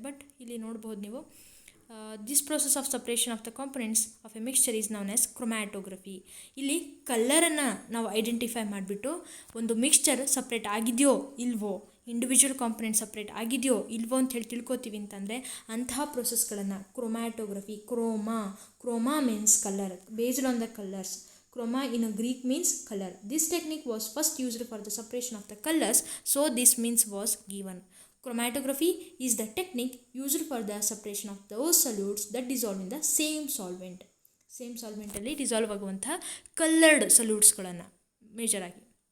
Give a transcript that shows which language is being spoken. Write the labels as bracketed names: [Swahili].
[English] but [Kannada] ಇಲ್ಲಿ ನೋಡ್ಬೋದು ನೀವು, [English] This process of separation of the components of a mixture is known as chromatography. [Kannada] ಇಲ್ಲಿ ಕಲರನ್ನು ನಾವು ಐಡೆಂಟಿಫೈ ಮಾಡಿಬಿಟ್ಟು ಒಂದು ಮಿಕ್ಸ್ಚರ್ ಸಪ್ರೇಟ್ ಆಗಿದೆಯೋ ಇಲ್ವೋ, ಇಂಡಿವಿಜುವಲ್ ಕಾಂಪೊನೆಂಟ್ ಸಪ್ರೇಟ್ ಆಗಿದೆಯೋ ಇಲ್ವೋ ಅಂತ ಹೇಳಿ ತಿಳ್ಕೊತೀವಿ ಅಂತಂದರೆ ಅಂತಹ ಪ್ರೊಸೆಸ್ಗಳನ್ನು chromatography. [English] Chroma means colour, based on the colours. Chroma in a Greek means color. This technique was first used for the separation of the colors, so this means was given. Chromatography is the technique used for the separation of those solutes that dissolve in the same solvent. [Kannada] Same ಸಾಲ್ವೆಂಟಲ್ಲಿ dissolve ಆಗುವಂಥ coloured ಸಲ್ಯೂಟ್ಸ್ಗಳನ್ನು major ಆಗಿ.